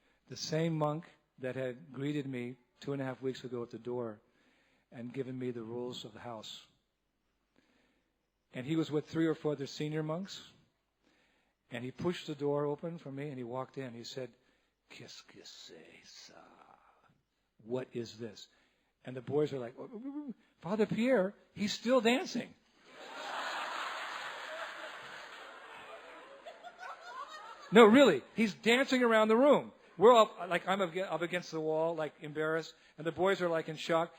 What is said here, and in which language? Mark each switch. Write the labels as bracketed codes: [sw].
[en] The same monk that had greeted me 2.5 weeks ago at the door and given me the rules of the house. And he was with 3 or 4 other senior monks. And he pushed the door open for me and he walked in. [fr] He said, "Qu'est-ce que c'est ça? [en] What is this?" And the boys are like, "Father Pierre, he's still dancing." No, really, he's dancing around the room. We're all, like, I'm up against the wall, like, embarrassed, and the boys are, like, in shock.